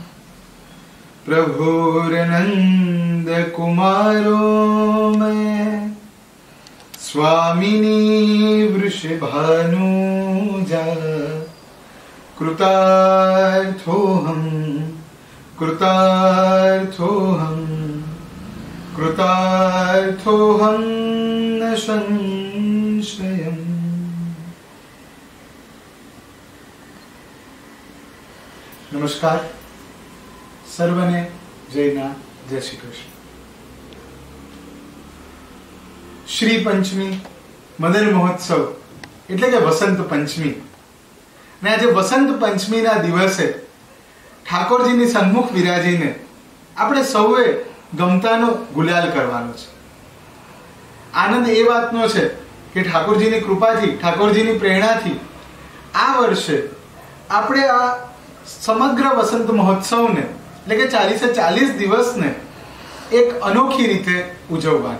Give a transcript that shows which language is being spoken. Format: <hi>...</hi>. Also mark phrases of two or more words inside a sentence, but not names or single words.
<sa>प्रभुर्नन्दकुमारो मैं स्वामिनी वृषभानुजा कृतार्थोऽहं न संशयम्।</sa> <gu>નમસ્કાર સર્વને જયના જય શ્રી કૃષ્ણ। श्री पंचमी मदन महोत्सव એટલે કે વસંત પંચમી ને આજે વસંત પંચમીના દિવસે ઠાકોરજીની સન્મુખ વિરાજીને આપણે સૌએ ગમતાનો ગુલાલ કરવાનો છે। આનંદ એ વાતનો છે કે ઠાકોરજીની કૃપાથી ઠાકોરજીની પ્રેરણાથી આ વર્ષે આપણે આ સમગ્ર વસંત મહોત્સવને એટલે કે 40 દિવસને એક અનોખી રીતે ઉજવવાના।</gu>